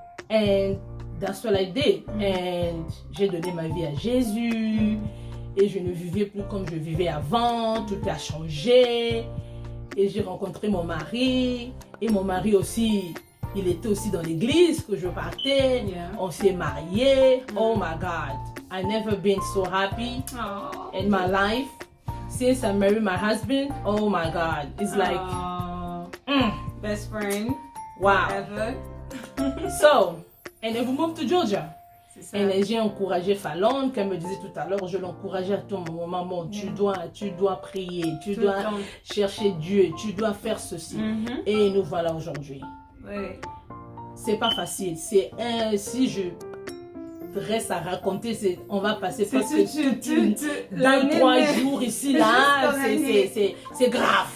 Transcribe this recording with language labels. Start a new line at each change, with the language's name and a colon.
English: And that's what I did. And
French: j'ai donné ma vie à Jésus. Et je ne vivais plus comme je vivais avant. Tout a changé. Et j'ai rencontré mon mari. Et mon mari aussi, il était aussi dans l'église que je partais. On s'est mariés.
English: Oh my God. I never been so happy in my life. Since I married my husband, oh my God. It's like, best friend. Wow. Ever. So, and then we moved to Georgia.
French: C'est ça. Et j'ai encouragé Fallon, qu'elle me disait tout à l'heure, je l'encourageais à tout moment, maman, tu dois prier, tu dois chercher Dieu, tu dois faire ceci. Et nous voilà aujourd'hui. Oui. C'est pas facile. C'est si je reste à raconter, on va passer presque 2-3 jours ici, là, c'est grave.